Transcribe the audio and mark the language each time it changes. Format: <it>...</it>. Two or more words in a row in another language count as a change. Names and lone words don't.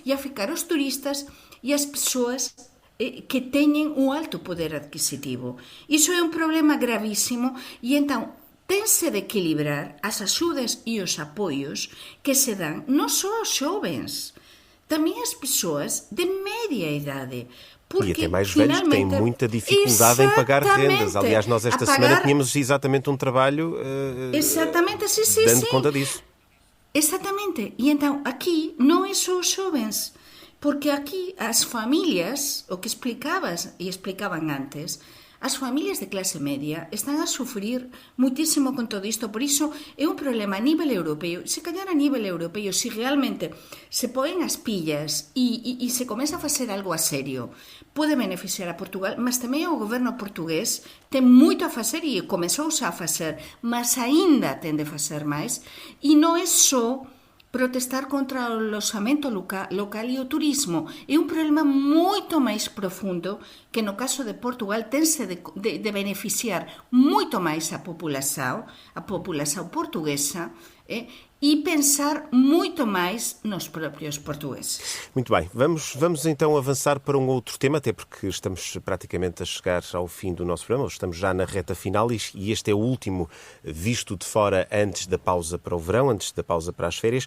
<gl>E a ficar os turistas e as persoas que teñen un alto poder adquisitivo. Iso é un problema gravísimo e entón tense de equilibrar as axudas e os apoios que se dan non só aos xovens, tamén as persoas de media idade.</gl> <pt>Porque, e até mais velhos que têm muita dificuldade em pagar rendas. Aliás, nós esta semana tínhamos exatamente um trabalho dando conta disso. Exatamente.</pt> <gl>E então aqui non é só os xovens, porque aquí as familias, o que explicabas e explicaban antes, as familias de clase media están a sufrir muitísimo con todo isto, por iso é un problema a nivel europeo. Se calhar a nivel europeo, se realmente se poen as pillas e se comeza a facer algo a serio, pode beneficiar a Portugal, mas tamén o goberno portugués ten moito a facer e comezou xa a facer, mas aínda ten de facer máis, e non é só protestar contra o alojamento local e o turismo.</gl> <pt>É um problema muito mais profundo que no caso de Portugal tem-se de beneficiar muito mais a população portuguesa, e pensar muito mais nos próprios portugueses. Muito bem, vamos então avançar para um outro tema, até porque estamos praticamente a chegar ao fim do nosso programa, estamos já na reta final e este é o último visto de fora antes da pausa para o verão, antes da pausa para as férias.</pt>